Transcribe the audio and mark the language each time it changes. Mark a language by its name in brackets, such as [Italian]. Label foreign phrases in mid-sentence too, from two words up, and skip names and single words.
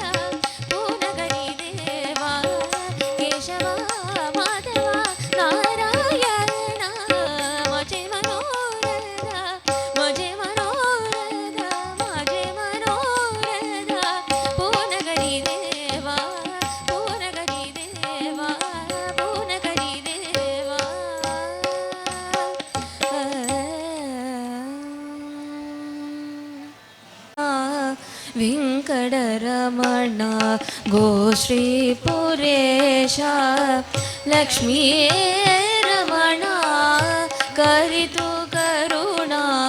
[Marathi] पूर्ण करी देवा केशवा माधवा नारायण माझे मनोरथ माझे मनोरथ माझे मनोरथ पूर्ण करी देवा पूर्ण करी देवा पूर्ण करी देवा [Kannada] ವೆಂಕಟರಮಣ ಗೋ ಶ್ರೀ ಪುರೇಶ ಲಕ್ಷ್ಮೀ ರಮಣ ಕರಿತು ಕರುಣಾ